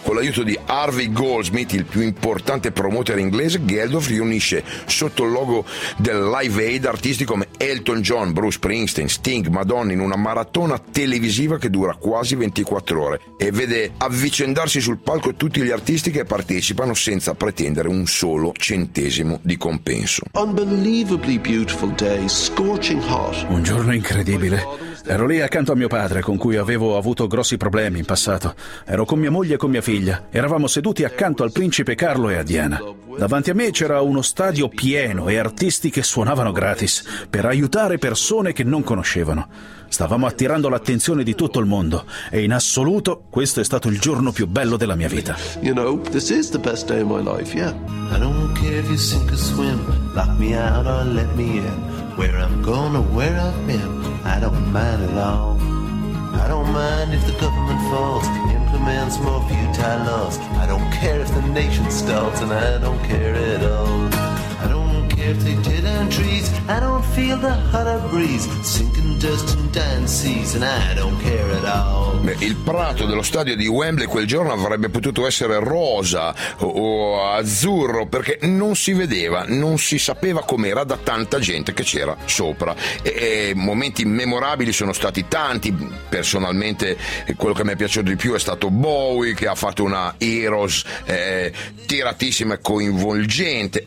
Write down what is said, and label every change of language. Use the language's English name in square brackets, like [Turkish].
[Italian] Con l'aiuto di Harvey Goldsmith, il più importante promoter inglese, Geldof riunisce sotto il logo del Live Aid artisti come Elton John, Bruce Springsteen, Sting, Madonna in una maratona televisiva che dura quasi 24 ore e vede avvicendarsi sul palco tutti gli artisti che partecipano senza pretendere un solo centesimo di compenso. [English] Unbelievably beautiful day, scorching hot. [Italian] Un giorno incredibile. Ero lì accanto a mio padre, con cui avevo avuto grossi problemi in passato. Ero con mia moglie e con mia figlia. Eravamo seduti accanto al principe Carlo e a Diana. Davanti a me c'era uno stadio pieno e artisti che suonavano gratis per aiutare persone che non conoscevano. Stavamo attirando l'attenzione di tutto il mondo e in assoluto questo è stato il giorno più bello della mia vita. [English] You know, this is the best day of my life, yeah. I don't care if you sink or swim, lock me out or let me in. Where I'm going or where I've been, I don't mind at all. I don't mind if the government falls, implements more futile laws. I don't care if the nation stalls, and I don't care at all. I don't care if they tear down trees, I don't feel the hotter breeze. Sinking dust and dying seas, and I don't care at all. [Italian] Beh, il prato dello stadio di Wembley quel giorno avrebbe potuto essere rosa o azzurro, perché non si vedeva, non si sapeva com'era da tanta gente che c'era sopra. E momenti memorabili sono stati tanti. Personalmente quello che mi è piaciuto di più è stato Bowie, che ha fatto una Heroes tiratissima e coinvolgente.